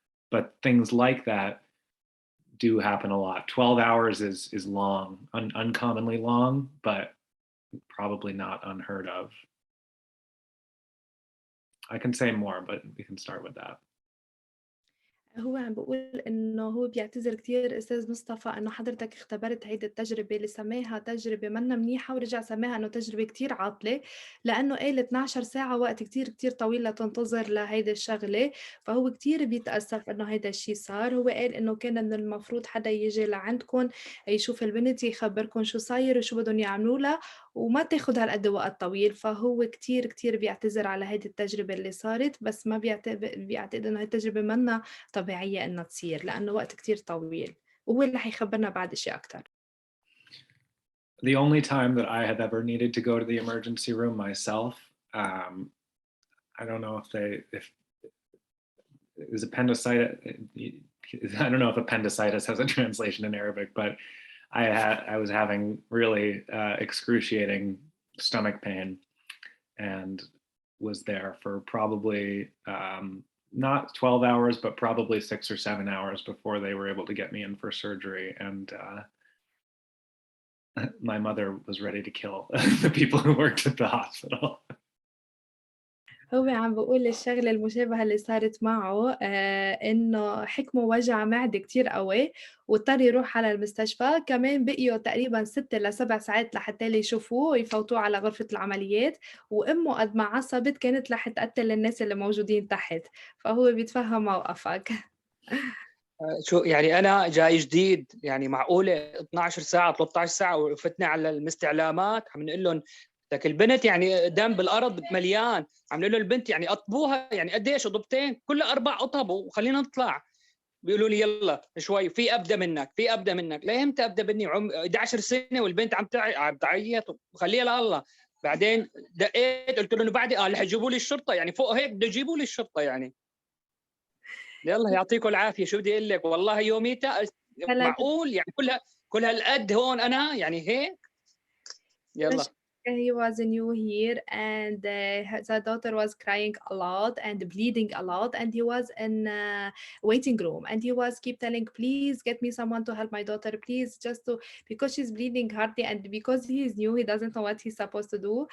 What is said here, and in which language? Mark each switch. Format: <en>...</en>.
<en>But things like that do happen a lot. 12 hours is long, uncommonly long, but probably not unheard of. I can say more, but we can start with that.</en> <ar>هو عم بيقول إنه هو بيعتذر كتير أستاذ مصطفى إنه حضرتك اختبرت هيدي التجربة اللي سماها تجربة منا منيحة، ورجع سماها إنه تجربة كتير عاطلة، لأنه قال 12 ساعة وقت كتير كتير طويل لتنتظر لهيدي الشغلة، فهو كتير بيتأسف إنه هيدا الشي صار. هو قال إنه كان من المفروض حدا يجي لعندكم يشوف البنت يخبركم شو صاير وشو بدهم يعملوا لها، وما تاخد هالقد وقت طويل. فهو كتير كتير بيعتذر على هيدي التجربة اللي صارت، بس ما بيعتقد إنه هاي التجربة منا طبيعية إنها تصير لأنه وقت كتير طويل، وهو اللي حيخبرنا بعد أشياء أكتر.</ar> <en>The only time that I have ever needed to go to the emergency room myself, I don't know if it was appendicitis. I don't know if appendicitis has a translation in Arabic, but I was having really excruciating stomach pain and was there for probably not 12 hours, but probably 6 or 7 hours before they were able to get me in for surgery. And my mother was ready to kill the people who worked at the hospital.</en> <ar>هو عم بيقول الشغلة المشابهة اللي صارت معه إنه حكمه وجع معدة كتير قوي واضطر يروح على المستشفى. كمان بقيوا تقريبا 6 ل7 ساعات لحتى يشوفوه ويفوتوه على غرفة العمليات، وأمه قد ما عصبت كانت رح تقتل الناس اللي موجودين تحت، فهو بيتفهم موقفك. شو يعني انا جاي جديد، يعني معقوله 12 ساعه 13 ساعه وفتنا على المستعلامات عم نقول لهم لك البنت يعني دم بالارض مليان، عم نقول له البنت يعني قطبوها، يعني قديش قطبتين كلها 4 قطب وخلينا نطلع. بيقولوا لي يلا شوي في ابدا منك في ابدا منك. لا امتى ابدا مني؟ 11 سنه والبنت عم تعيط وخليها لله. بعدين دقيت قلت له بعد قال حيجيبوا لي الشرطه، يعني فوق هيك بده يجيبوا لي الشرطه يعني. يلا يعطيكم العافيه، شو بدي اقول لك والله يوميتها معقول يعني كل هالقد هون انا يعني هيك. يلا.</ar> <en>He was new here and the daughter was crying a lot and bleeding a lot, and he was in waiting room and he was keep telling, please get me someone to help my daughter, please, just to, because she's bleeding hardly, and because he is new he doesn't know what he's supposed to do.</en>